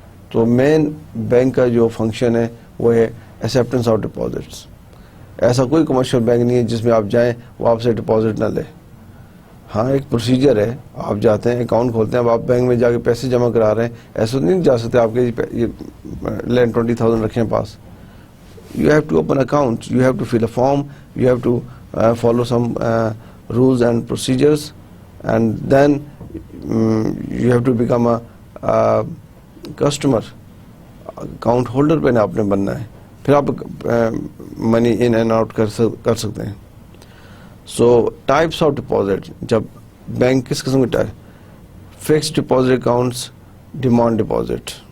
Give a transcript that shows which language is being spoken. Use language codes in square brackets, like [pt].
[ur] تو مین بینک کا جو فنکشن ہے وہ ہے ایکسیپٹنس آف ڈپازٹس. ایسا کوئی کمرشل بینک نہیں ہے جس میں آپ جائیں وہ آپ سے ڈپازٹ نہ لے. ہاں ایک پروسیجر ہے, آپ جاتے ہیں اکاؤنٹ کھولتے ہیں, اب آپ بینک میں جا کے پیسے جمع کرا رہے ہیں, ایسا نہیں جا سکتے آپ کے یہ لین 20,000 رکھیں پاس. [en] You have to open account, you have to fill a form, you have to follow some rules and procedures, and then you have to become a customer. [ur] Account holder پہ آپ نے بننا ہے, پھر آپ منی ان اینڈ آؤٹ کر سکتے ہیں. سو ٹائپس آف ڈپازٹ, جب بینک کس قسم کے fixed deposit accounts, demand deposit.